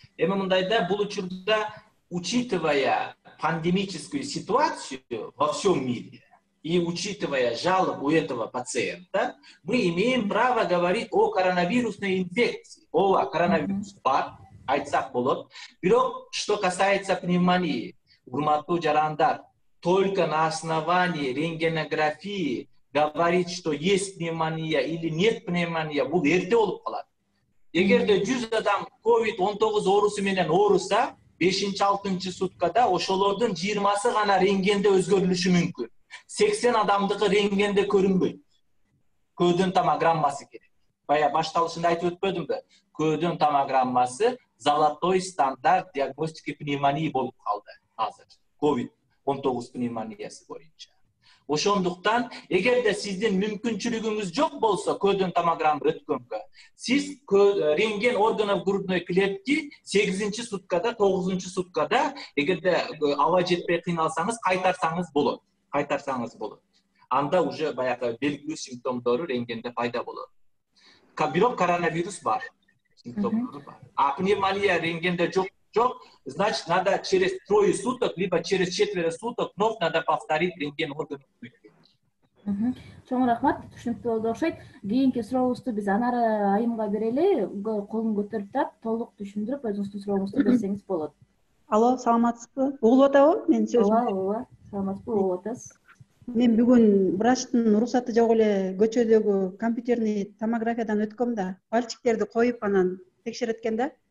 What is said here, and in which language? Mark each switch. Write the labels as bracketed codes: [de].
[ky] Эми мындайда, бул учурда, [ru] учитывая пандемическую ситуацию во всем мире и учитывая жалобы у этого пациента, мы имеем право говорить о коронавирусной инфекции. [ky] Ооба, коронавирус бар, айтсак болот. Бирок, [ru] что касается пневмонии, [ky] урматтуу жарандар, [ru] только на основании рентгенографии говорить, что есть пневмония или нет пневмония, [ky] бул эрте болуп калат. Эгерде 100 адам COVID-19 оорусу менен ооруса, 5-6 суткада ошолордун 20сы гана рентгенде өзгөрүлүшү мүмкүн. 80 адамдыкы рентгенде көрүнбөйт. Көөдөн томограммасы керек. Бая башталышында айтып өтпөдүмбү? Көөдөн томограммасы [ru] золотой стандарт диагностики пневмонии [ky] болуп калды азыр. COVID-19 пневмониясы боюнча. Ошондуктан, эгерде сиздин мүмкүнчүлүгүңүз жок болсо көөдөн томограмма өткөнгө, сиз [ru] рентген органов грудной клетки [ky] 8 суткада, 9 суткада, эгерде аба жетпей кыйналсаңыз, кайтарсаңыз болот. Анда уже баягы белгилүү симптомдору рентгенде пайда болот. Бирок коронавирус бар. Симптомдору бар. [ru] А пневмония [ky] рентгенде жок, [ru] значит, надо через 3 суток, либо через 4 суток вновь надо повторить рентген органов. [ky] Чоң рахмат, түшүнүктүү болду окшойт. Кийинки сурообузду биз Анара айымга берели. Колун көтөрүп турат, толук түшүндүрүп өзүңүздүн сурооңузду берсеңиз болот. Алло, саламатсызбы? Угулуп атабы? Мен сөзүм. Ооба, саламатсызбы, угулуп атасыз. Мен бүгүн врачтын уруксаты жок эле көчөдөгү компьютерный томографиядан өткөм да, пальчиктерди коюп анан текшерет экен да.